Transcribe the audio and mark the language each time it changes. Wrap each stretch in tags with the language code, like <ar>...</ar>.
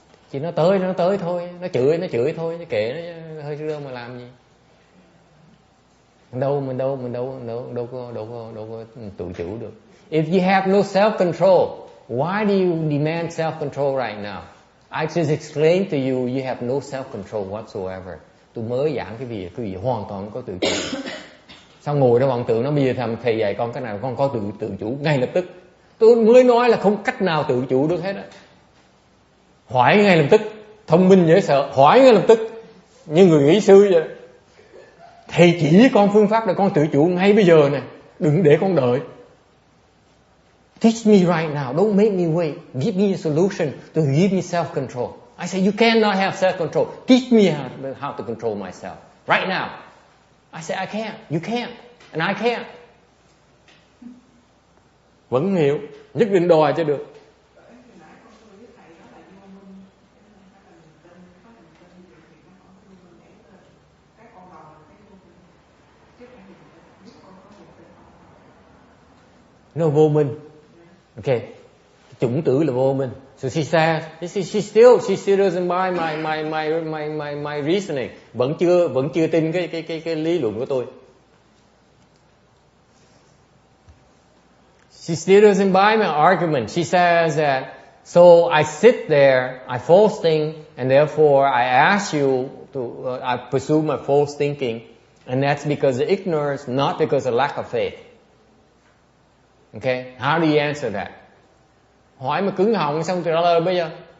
<vi>Chỉ nó tới thôi, nó chửi thôi, nó kệ nó hơi rương mà làm gì. Mình đâu có tự chủ được.</vi> <en>If you have no self control, Why do you demand self-control right now? I just explained to you, you have no self-control whatsoever.</en> <vi>Tôi mới giảng cái việc quý vị hoàn toàn không có tự chủ. Sao ngồi đó vọng tưởng nó bây giờ thầy dạy con cái nào con có tự chủ ngay lập tức. Tôi mới nói là không cách nào tự chủ được hết á. Hỏi ngay lập tức, thông minh dễ sợ, hỏi ngay lập tức, như người nghĩ sư vậy. Thầy chỉ con phương pháp để con tự chủ ngay bây giờ này, đừng để con đợi.</vi> <en>Teach me right now, don't make me wait. Give me a solution to give me self-control. I say you cannot have self-control. Teach me how to control myself right now. I say I can't, you can't, and I can't.</en> <vi>Vẫn hiểu, nhất định đòi cho được. Nó vô minh. Okay, chủng tử là vô minh.</vi> <en>So she says, she still doesn't buy my reasoning.</en> <vi>Vẫn chưa tin cái lý luận của tôi.</vi> <en>She still doesn't buy my argument. She says that, so I sit there, I false think, and therefore I ask you to, I pursue my false thinking, and that's because of ignorance, not because of lack of faith. Okay, how do you answer that?</en> <vi>Hỏi mà cứng họng xong trả lời bây giờ.</vi>